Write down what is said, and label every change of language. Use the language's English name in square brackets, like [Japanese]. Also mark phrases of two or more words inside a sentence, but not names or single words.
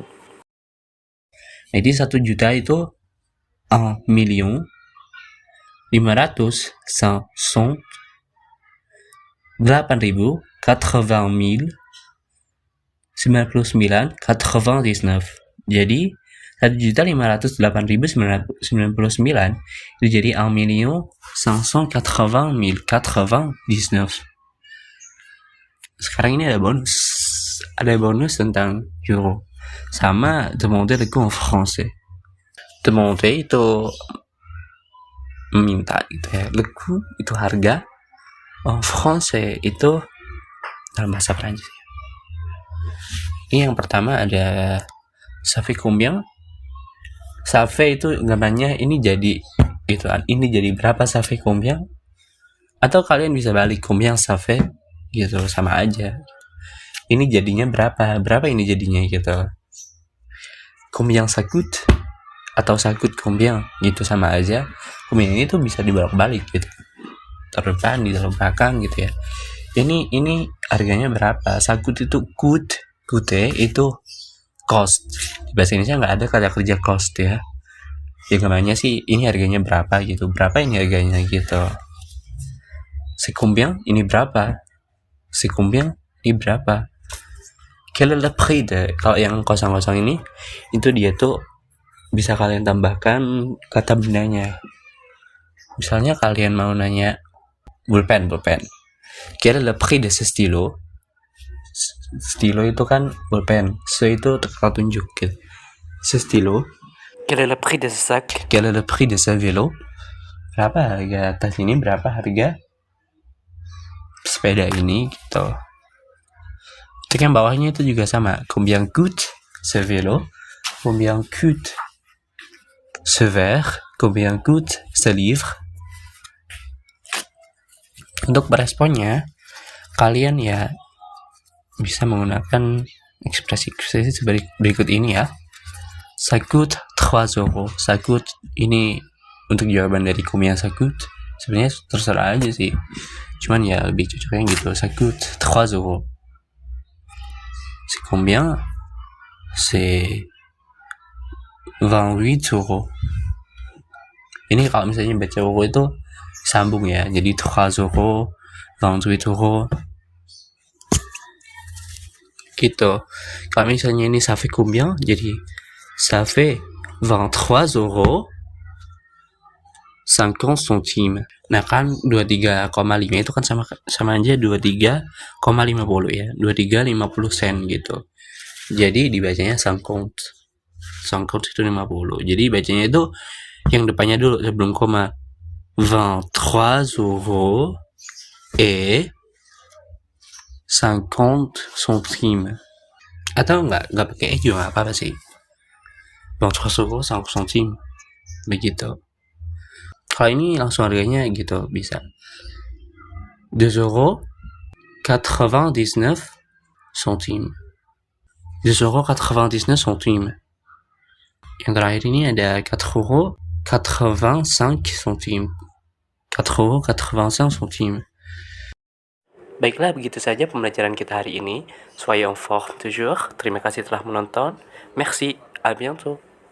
[Indonesian] Jadi 1 juta itu 1 million 500 100 8.000 80.000 99 99. Jadi 1.508.999 itu jadi 1.580.099. Sekarang ini ada bonus tentang euro sama [French] demander le coût en français. [Indonesian] Demander itu meminta gitu ya. [French] Le coût [Indonesian] itu harga, [French] en français [Indonesian] itu dalam bahasa Prancis. Ini yang pertama ada [French] ça fait combien? Ça fait [Indonesian] itu gambarnya ini jadi gitu kan. Ini jadi berapa [French] ça fait combien? [Indonesian] Atau kalian bisa balik [French] combien ça fait [Indonesian] gitu, sama aja. Ini jadinya berapa? Berapa ini jadinya gitu. [French] Combien ça coûte? Atau ça coûte combien? [Indonesian] Gitu sama aja. Combien ini tuh bisa dibolak-balik gitu. Terdepan, di belakang gitu ya. Ini harganya berapa? [French] Ça coûte [Indonesian] itu coûte itu cost. Di bahasa Indonesia nggak ada kata kerja cost ya. Ya namanya sih ini harganya berapa gitu. Berapa ini harganya gitu. [French] C'est combien? [Indonesian] Ini berapa? [French] C'est combien? [Indonesian] Ini berapa? [French] Quel est le prix de? [Indonesian] Kalau yang kosong-kosong ini itu dia tuh bisa kalian tambahkan kata bendanya. Misalnya kalian mau nanya pulpen. [French] Quel est le prix de ce stylo? [Indonesian] Stylo itu kan pulpen. Ce itu teka tunjuk gitu. [French] Ce stylo. Quel est le prix de ce sac? Quel est le prix de ce vélo? [Indonesian] Berapa harga tas ini? Berapa harga sepeda ini gitu. Untuk yang bawahnya itu juga sama. [French] Combien coûte ce vélo? Combien coûte ce verre? Combien coûte ce livre? [Indonesian] Untuk beresponnya, kalian ya bisa menggunakan ekspresi berikut ini ya. [French] Ça coûte 3 euros. Ça coûte [Indonesian] ini untuk jawaban dari [French] combien ça coûte. [Indonesian] Sebenarnya terserah aja sih. Cuman ya lebih cocoknya gitu. [French] Ça coûte 3 euros. C'est combien? C'est 28 euros. [Indonesian] Ini kalau misalnya baca euro itu sambung ya. Jadi 3 euros, 28 euros. Gitu. Kalau misalnya ini [French] ça fait combien? Jadi ça fait 23 euros 50 centimes. [Indonesian] Nah kan 23,5 itu kan sama aja 23,50 ya. 23,50 sen gitu. Jadi dibacanya 50. 50 itu 50. Jadi bacanya itu yang depannya dulu sebelum koma. [French] 23 euros et 50 centimes. [Indonesian] Atau enggak pakai juga enggak apa-apa sih. [French] 23 euros 50 centimes. [Indonesian] Begitu. Kalau ini langsung harganya gitu bisa [French] 2 euros 99 centimes. 2 euros 99 centimes. [Indonesian] Yang terakhir ini ada [French] 4 euros 85 centimes. 4 euros 85 centimes. [Indonesian] Baiklah, begitu saja pembelajaran kita hari ini. [French] Soyons forts toujours. [Indonesian] Terima kasih telah menonton. [French] Merci, à bientôt.